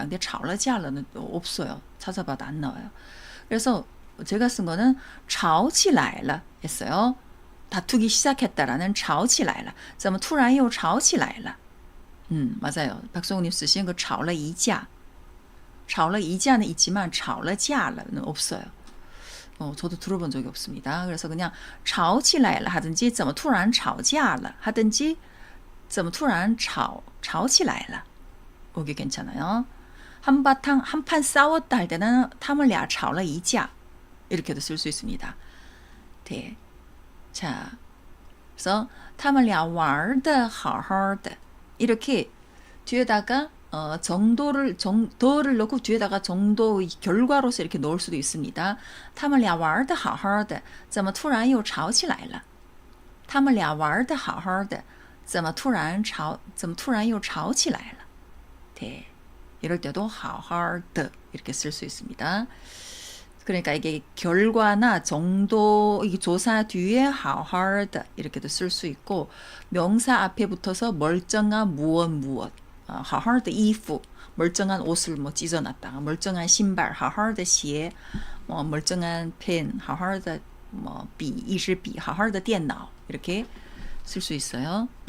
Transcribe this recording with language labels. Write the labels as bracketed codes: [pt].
[ko] 근데 吵了架了는 없어요. 찾아봐도 안 나와요. 그래서 제가 쓴 거는 吵起来了 했어요. 다투기 시작했다라는 吵起来了. [zh] 怎么突然又吵起来了? [ko] 맞아요. 박성우님 쓰신 그 吵了一架. 吵了一架는 있지만 吵了架了는 없어요. 저도 들어본 적이 없습니다. 그래서 그냥 吵起来了 하든지 [zh] 怎么突然吵架了 [ko] 하든지 [zh] 怎么突然吵起来了 [ko] 오게 괜찮아요. 한판 싸웠다 할 때는 [zh] 他们俩吵了一架 [ko] 이렇게도 쓸 수 있습니다. 네. 자, 그래서 [zh] 他们俩玩得好好的 [ko] 이렇게 뒤에다가 정도를 넣고 뒤에다가 정도 결과로서 이렇게 넣을 수도 있습니다. [zh] 他们俩玩得好好的怎么突然又吵起来了他们俩玩得好好的怎么突然又吵起来了 [ko] 네. 이럴 때도 好好的 이렇게 쓸 수 있습니다. 그러니까 이게 결과나 정도 이 조사 뒤에 好好的 이렇게도 쓸 수 있고 명사 앞에 붙어서 멀쩡한 무엇 好好的衣服 멀쩡한 옷을 뭐 찢어놨다가 멀쩡한 신발 好好的鞋 멀쩡한 펜 好好的뭐笔一支笔 好好的电脑 이렇게 쓸 수 있어요.